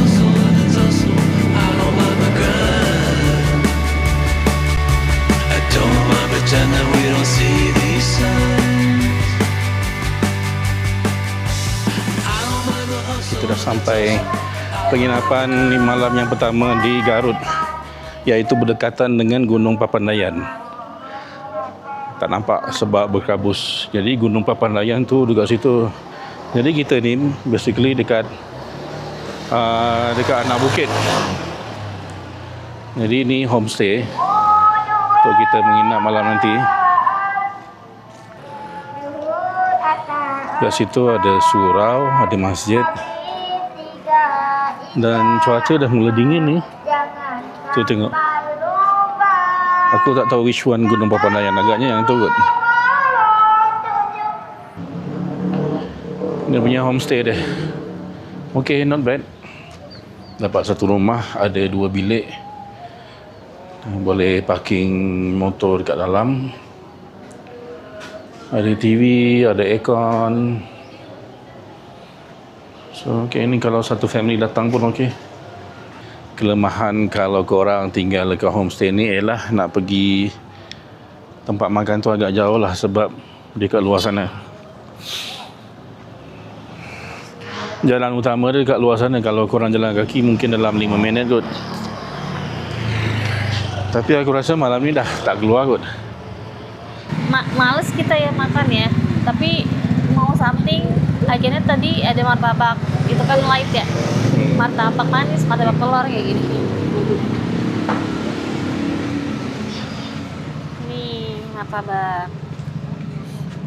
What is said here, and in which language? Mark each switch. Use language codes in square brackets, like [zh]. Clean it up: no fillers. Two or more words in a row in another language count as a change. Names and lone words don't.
[ms] Kita dah sampai penginapan di malam yang pertama di Garut, iaitu berdekatan dengan Gunung Papandayan. Tak nampak sebab berkabus. Jadi Gunung Papandayan tu dekat situ. Jadi kita ni basically dekat anak bukit. Jadi ini homestay untuk kita menginap malam nanti. Dekat situ ada surau, ada masjid. Dan cuaca dah mula dingin ni. Tu tengok. Aku tak tahu [en] which one [ms] Gunung Papandayan, agaknya yang tu kot. Dia punya homestay dia. [en] Okay, not bad. [ms] Dapat satu rumah, ada 2 bilik. Boleh parking motor dekat dalam. Ada TV, ada aircon. So, okay, ni kalau satu family datang pun okay. Kelemahan kalau korang tinggal dekat homestay ni ialah nak pergi tempat makan tu agak jauh lah sebab dekat luar sana. Jalan utama dia dekat luar sana. Kalau korang jalan kaki mungkin dalam 5 minit kot. Tapi aku rasa malam ni dah tak keluar kot. [id] Males kita ya makan ya. Tapi mau something, akhirnya tadi ada martabak. Itu kan light ya. Martabak manis, martabak telur kayak gini. Nih, martabak.